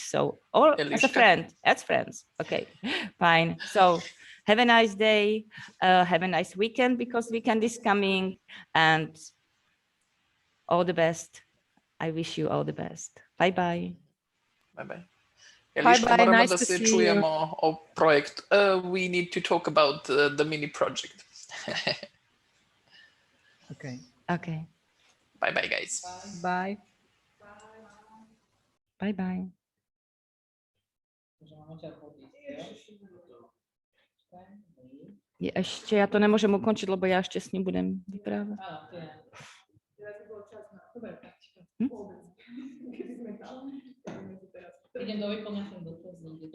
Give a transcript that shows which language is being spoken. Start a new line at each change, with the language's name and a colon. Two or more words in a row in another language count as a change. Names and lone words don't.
English: So, or as a friend, as friends, okay, fine. So have a nice day, have a nice weekend because weekend is coming, and all the best. I wish you all the best. Bye bye. Bye bye. Bye,
Serbian: moramo
English: nice
Serbian: da to se
English: see
Serbian: čujemo o projektu.
English: We need to talk about the mini project. Okay. Okay. Bye bye, guys. Bye. Bye bye.
Slovak: Ešte, ja to nemôžem ukončiť, lebo ja ešte s ním budem vyprávať. Idem do vyplňovania dotazov.